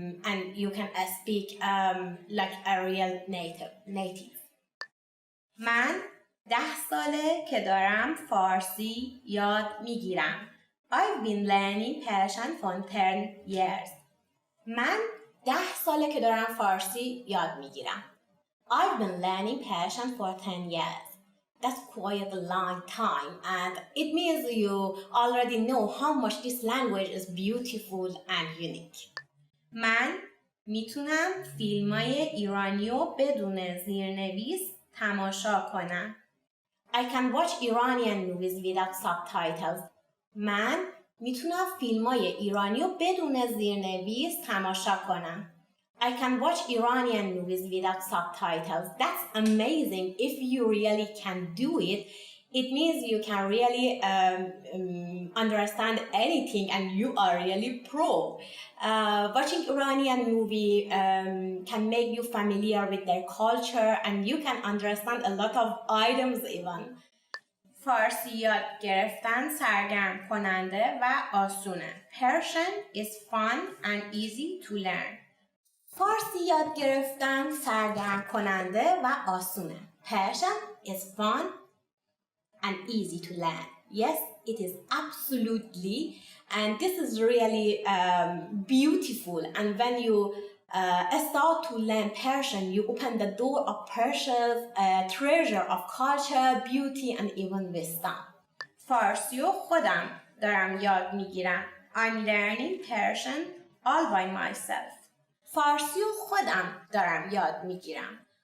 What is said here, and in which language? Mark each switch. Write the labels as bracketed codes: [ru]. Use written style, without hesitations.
[en] And you can speak like a real native. [fa] من 10 ساله که دارم فارسی یاد میگیرم. [en] I've been learning Persian for 10 years. [fa] من 10 ساله که دارم فارسی یاد میگیرم. [en] I've been learning Persian for 10 years. That's quite a long time, and it means you already know how much this language is beautiful and unique. [fa] من میتونم فیلمای ایرانی رو بدون زیرنویس تماشا کنم. [en] I can watch Iranian movies without subtitles. [fa] من میتونم فیلمای ایرانی رو بدون زیرنویس تماشا کنم. [en] I can watch Iranian movies without subtitles. That's amazing. If you really can do it, it means you can really understand anything and you are really pro. Watching Iranian movie can make you familiar with their culture and you can understand a lot of items even. [fa] فارسی یاد گرفتن سرگرم کننده و آسونه. [en] Persian is fun and easy to learn. [fa] فارسی یاد گرفتن سرگرم کننده و آسونه. [en] Persian is fun and easy to learn. Yes, it is absolutely, and this is really beautiful. And when you start to learn Persian, you open the door of Persia's treasure of culture, beauty, and even wisdom. [fa] فارسی رو خودم دارم یاد میگیرم. [en] I'm learning Persian all by myself. [fa] فارسی رو خودم دارم یاد میگیرم.